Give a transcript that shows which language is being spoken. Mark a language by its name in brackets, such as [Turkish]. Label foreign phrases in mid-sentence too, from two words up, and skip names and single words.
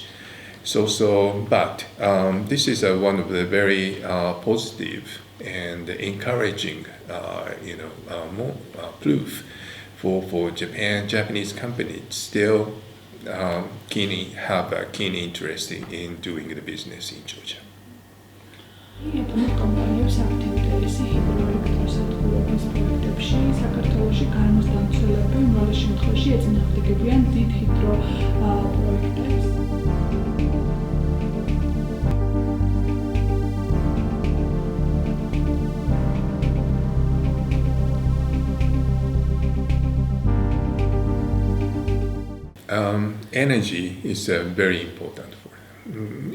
[English] But this is one of the very positive and encouraging, proof for Japanese companies still have a keen interest in doing the business in Georgia. [Georgian] იაპონურ კომპანიებს აქვთ ინტერესი ჰიდროელექტროსადგურების პროექტებში საქართველოში გარემოს დამცველები უმრავლეს შემთხვევაში ეწინააღმდეგებიან დიდ ჰიდრო პროექტებს. [English] Energy is very important for them.